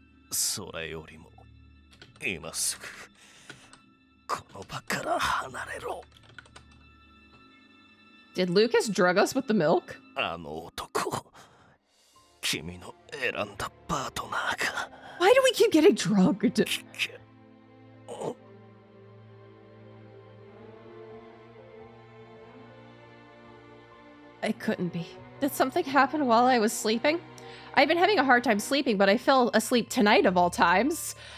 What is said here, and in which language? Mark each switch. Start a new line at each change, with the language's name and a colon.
Japanese: それよりも今すぐこの場から離れろ。
English: Did Lucas drug us with the milk?
Japanese: あの男、君の選んだパートナーが。
English: Why do we keep getting drugged? It couldn't be. Did something happen while I was sleeping? I've been having a hard time sleeping, but I fell asleep tonight of all times.